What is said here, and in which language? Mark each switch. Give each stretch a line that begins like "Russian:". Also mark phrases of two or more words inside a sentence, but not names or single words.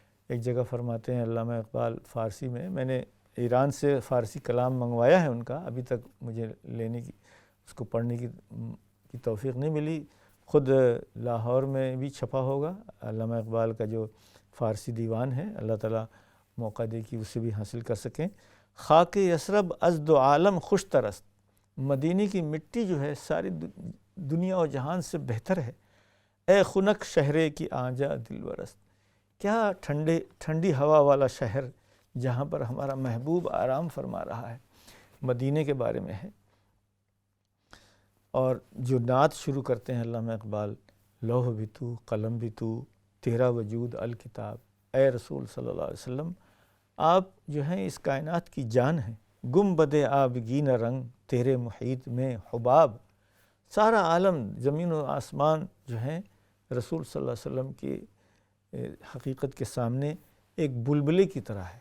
Urdu: ایک جگہ فرماتے ہیں علامہ اقبال فارسی میں نے ایران سے فارسی کلام منگوایا ہے ان کا، ابھی تک مجھے لینے کی، اس کو پڑھنے کی توفیق نہیں ملی۔ خود لاہور میں بھی چھپا ہوگا علامہ اقبال کا جو فارسی دیوان ہے، اللہ تعالیٰ موقع دے کہ اسے بھی حاصل کر سکیں۔
Persian: خاک یثرب از دو عالم خوش ترست،
Urdu: مدینے کی مٹی جو ہے ساری دنیا و جہان سے بہتر ہے۔
Persian: اے خنک شہرے کی آنجا دل ورست،
Urdu: کیا ٹھنڈی ہوا والا شہر جہاں پر ہمارا محبوب آرام فرما رہا ہے، مدینے کے بارے میں ہے۔ اور جو نعت شروع کرتے ہیں علامہ اقبال، لوح بھی تو قلم بھی تو تیرا وجود الکتاب، اے رسول صلی اللہ علیہ وسلم آپ جو ہیں اس کائنات کی جان ہیں، گنبد آبگین رنگ تیرے محیط میں حباب، سارا عالم زمین و آسمان جو ہیں رسول صلی اللہ علیہ وسلم کی حقیقت کے سامنے ایک بلبلے کی طرح ہے۔